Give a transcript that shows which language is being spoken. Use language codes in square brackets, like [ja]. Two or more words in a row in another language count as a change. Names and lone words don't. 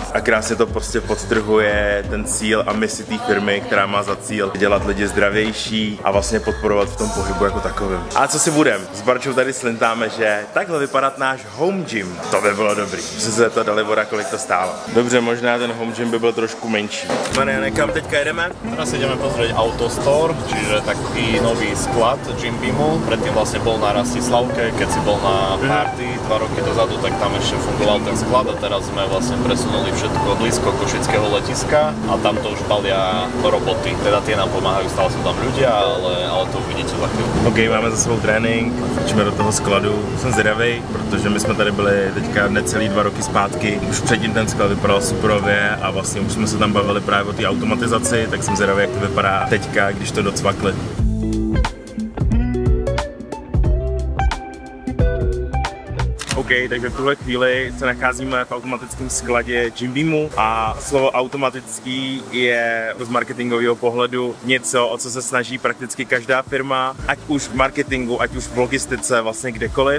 [cs] A krásně to prostě podtrhuje ten cíl a misi té firmy, která má za cíl dělat lidi zdravější a vlastně podporovat v tom pohybu jako takovým. A co si budem? S Barčou tady slintáme, že takhle vypadat náš [en] home gym. [cs] To by bylo dobrý. Musím se to Dalibora, kolik to stálo. Dobře, možná ten [en] home gym [cs] by byl trošku menší. Mariane, kam teďka jedeme? [sk] Teraz ideme pozrieť Autostore, čiže taký nový sklad Jim Beamu. Predtým vlastne bol na Rastislavke, keď si bol na party 2 roky dozadu, tak tam ešte fungoval ten sklad a teraz sme vlastne presunuli všetko do blízko Košického letiska a tam to už balia roboty. Teda tie nám pomáhajú, stále sú tam ľudia, ale to uvidíte za chvíľu. [cs] OK, máme za sebou trénink, frčíme do toho skladu. Jsem zvědavej, protože my jsme tady byli teďka necelý 2 roky zpátky. Už předtím ten sklad vypadal superově a vlastně už jsme se tam bavili právě o té automatizaci, tak jsem zvědavý, jak to vypadá teďka, když to docvakli. OK, takže v tuhle chvíli se nacházíme v automatickém skladě Jim Beamu a slovo automatický je z marketingového pohledu něco, o co se snaží prakticky každá firma, ať už v marketingu, ať už v logistice, vlastně kdekoliv.